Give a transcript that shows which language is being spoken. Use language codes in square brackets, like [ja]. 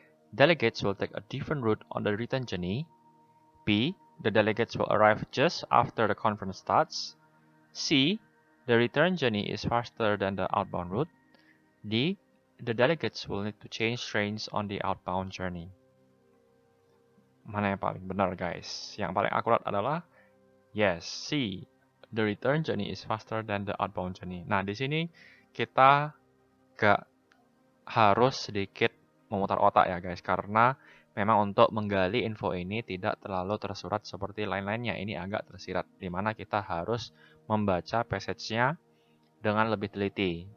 [en] Delegates will take a different route on the return journey. B. The delegates will arrive just after the conference starts. C. The return journey is faster than the outbound route. D. The delegates will need to change trains on the outbound journey. [id] Mana yang paling benar, guys? Yang paling akurat adalah yes, C. [en] The return journey is faster than the outbound journey. [id] Nah, di sini kita gak harus sedikit memutar otak ya, guys, karena memang untuk menggali info ini tidak terlalu tersurat seperti lain-lainnya. Ini agak tersirat, di mana kita harus membaca passage-nya dengan lebih teliti.